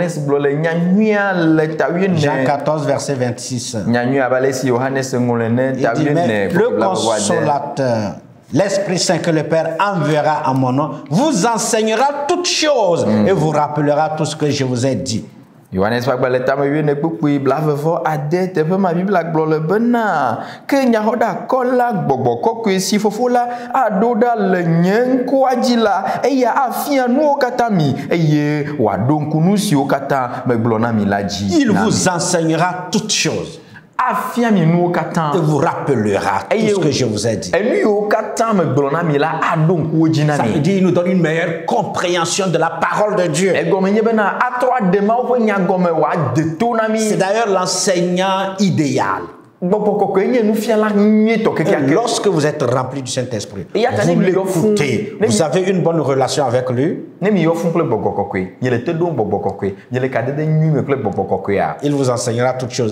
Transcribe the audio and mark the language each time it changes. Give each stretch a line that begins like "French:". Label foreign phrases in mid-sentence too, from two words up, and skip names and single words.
French: Jean 14, verset 26.
Ewe: si Johannes ngolene
French: Il dit, mais le consolateur, l'Esprit Saint que le Père enverra en mon nom, vous enseignera toutes choses et vous rappellera tout ce que je vous ai dit.
Ewe: Johannes fagbale tame wi ne kpukui blavevɔ ade teƒe ma Biblia gblɔ le bena ke nyaxɔɖa kɔla gbɔgbɔ kɔkɔe si fofo la aɖo ɖa le nye ŋkua dzi la eya afia nuwo katã mi eye wòaɖo ŋku nu siwo katã megblɔ na mi la dzi.
French: Il vous enseignera toutes choses.
Ewe: Afia mi nuwo katã.
French: Et vous rappellera tout ce que je vous ai dit.
Ewe: Enu yiwo katã megblɔ na mi la aɖo ŋkuwo dzi na mi.
French: Ça veut dire il nous donne une meilleure compréhension de la parole de Dieu.
Ewe: Egɔme nye bena atrɔ aɖe Mawu ƒe nyagɔme wòade to na mi.
French: C'est d'ailleurs l'enseignant idéal. Lorsque vous êtes rempli du Saint-Esprit, vous l'écoutez, vous avez une bonne relation avec lui. Il vous enseignera toutes choses.